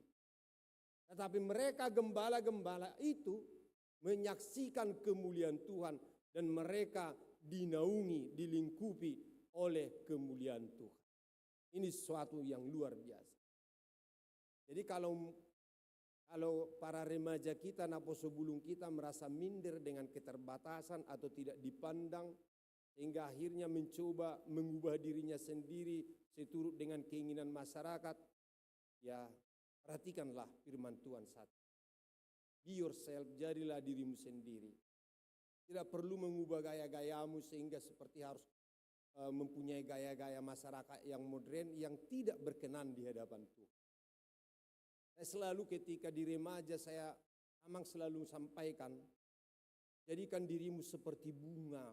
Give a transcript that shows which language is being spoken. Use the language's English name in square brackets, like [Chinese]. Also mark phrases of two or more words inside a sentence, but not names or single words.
[Indonesian] Tetapi mereka gembala-gembala itu menyaksikan kemuliaan Tuhan dan mereka dinaungi, dilingkupi oleh kemuliaan Tuhan. Ini sesuatu yang luar biasa. Jadi kalau para remaja kita, [Batak Toba] naposo bulung [Indonesian] kita merasa minder dengan keterbatasan atau tidak dipandang, sehingga akhirnya mencoba mengubah dirinya sendiri seturut dengan keinginan masyarakat, ya perhatikanlah firman Tuhan saat ini. [English] Be yourself, [Indonesian] jadilah dirimu sendiri. Tidak perlu mengubah gaya-gayamu sehingga seperti harus mempunyai gaya-gaya masyarakat yang modern yang tidak berkenan di hadapan Tuhan. Saya selalu ketika di remaja saya memang selalu sampaikan, jadikan dirimu seperti bunga.